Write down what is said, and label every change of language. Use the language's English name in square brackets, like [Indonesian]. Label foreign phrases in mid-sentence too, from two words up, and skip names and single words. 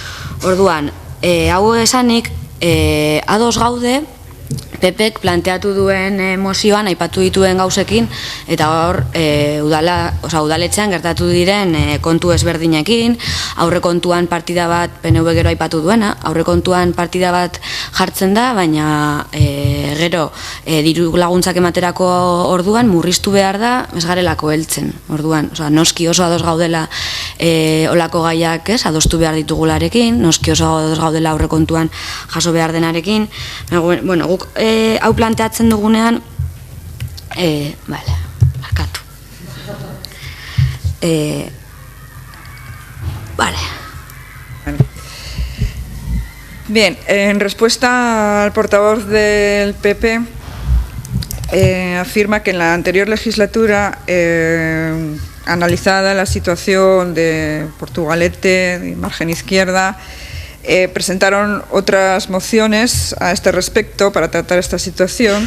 [Basque] Orduan, hau esanik, ados gaude PPek planteatu duen mozioan aipatu dituen gauzekin eta hor udaletxean gertatu diren kontu ezberdinekin, aurrekontuan partida bat PNV gero aipatu duena, aurrekontuan partida bat jartzen da, baina gero diru laguntzak ematerako orduan murriztu behar da ez garelako heltzen. Orduan, noski oso ados gaudela olako gaiak, adostu behar ditugularekin, noski oso ados gaudela aurrekontuan jaso behar denarekin. Bueno, guk hau planteatzen dugunean barkatu. [Spanish] Bien, en respuesta al portavoz del PP, afirma que en la anterior legislatura, analizada la situación de Portugalete, de margen izquierda, presentaron otras mociones a este respecto para tratar esta situación.